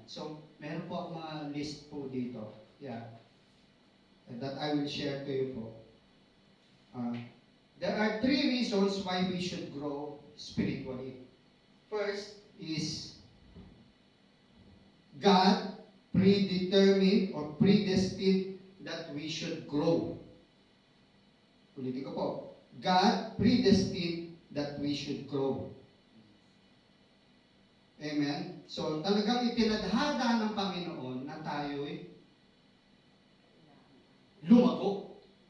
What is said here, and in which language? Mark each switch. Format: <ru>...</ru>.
<tl>So, meron po akong mga list po dito.</tl> <en>Yeah. And that I will share to you po. There are three reasons why we should grow spiritually. First is God predetermined or predestined that we should grow.</en> <tl>Ulitin ko po.</tl> <en>God predestined that we should grow. Amen?</en> <tl>So, talagang itinadhana ng Panginoon na tayo'y lumago.</tl>